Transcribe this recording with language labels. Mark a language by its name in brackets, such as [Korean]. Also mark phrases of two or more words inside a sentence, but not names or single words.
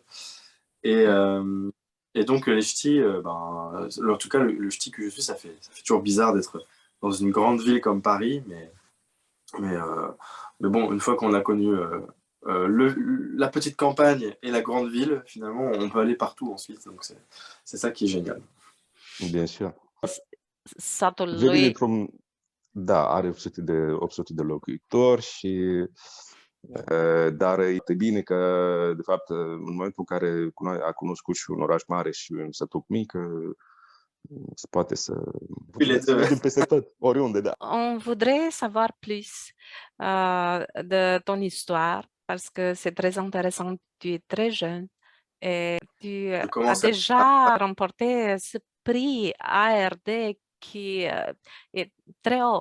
[French] Et, et donc les ch'tis, en tout cas le ch'ti que je suis, ça fait toujours bizarre d'être dans une grande ville comme Paris, mais, euh, mais bon, une fois qu'on a connu la petite campagne et la grande ville, finalement, on peut aller partout ensuite. Donc c'est ça qui est génial. bien sûr. [Romanian] Satul Veni lui, dintr-un... Da, are 800 de locuitori și... Dar e bine că, de fapt, în momentul în care a cunoscut și un oraș mare și un sătuc mic, se poate să [French] Les deux. [Romanian] mergem peste tot, oriunde, da. [French] on voudrait savoir plus de ton histoire parce que c'est très intéressant. Tu es très jeune et tu Je as commence déjà remporté ce prix ARD qui est très haut.